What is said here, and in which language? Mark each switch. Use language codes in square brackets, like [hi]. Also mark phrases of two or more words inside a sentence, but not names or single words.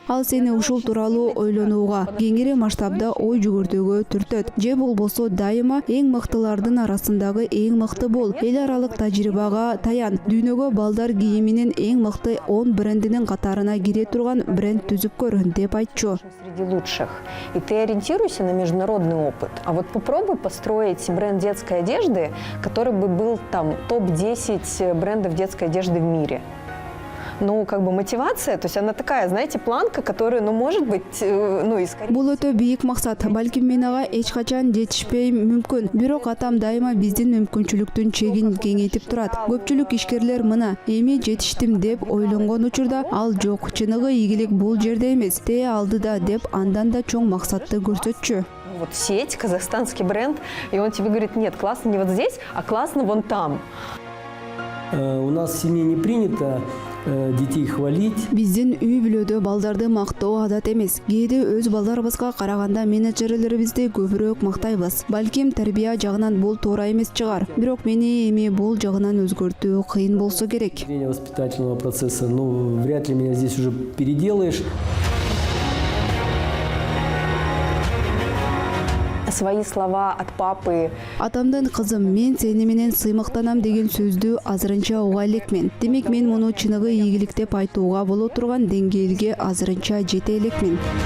[ky] Ал сени ушул тууралуу ойлонууга, кеңири масштабда ой жүгүртүүгө түртөт. Же болбосо дайыма эң мыктылардын арасындагы эң мыкты бол. Эл аралык тажрыйбага таян. Дүйнөгө балдар кийиминин эң мыкты 10 брендинин катарына кире турган бренд түзүп көр деп айтчу. [ru] Среди лучших. И ты ориентируйся на международный опыт. А вот попробуй построить бренд детской одежды, который бы был там топ-10 брендов детской одежды в мире. Ну, мотивация, то есть она такая, знаете, планка, которая, может быть, искоренить. [ky] Бул өтө бийик максат. Балким мен ага эч качан жетишпей мүмкүн. Бирок атам дайыма биздин мүмкүнчүлүктүн чегин кеңейтип турат. Көпчүлүк ишкерлер мына эми жетиштим деп ойлонгон учурда ал жок. Чыныгы ийгилик бул жерде эмес, тээ алдыда деп андан да чоң максатты көрсөтчү. [ru] Вот сеть, казахстанский бренд, и он тебе говорит: нет, классно не вот здесь, а классно вон там. У нас в семье не принято детей хвалить. [ky] Биздин үй бүлөдө балдарды мактоо адат эмес. Кээде өз балдарыбызга караганда менеджерлерибизди көбүрөөк мактайбыз. Балким тарбия жагынан бул туура эмес чыгар. Бирок мени эми бул жагынан өзгөртүү кыйын болсо керек. [ru] Воспитательного процесса, вряд ли меня здесь уже переделаешь. Свои слова от папы. [ky] Атамдан: кызым, мен сени менен сыймыктанам деген сөздү азырынча уга элекмин. Демек мен муну чыныгы ийгилик деп айтууга боло турган деңгээлге азырынча жете элекмин.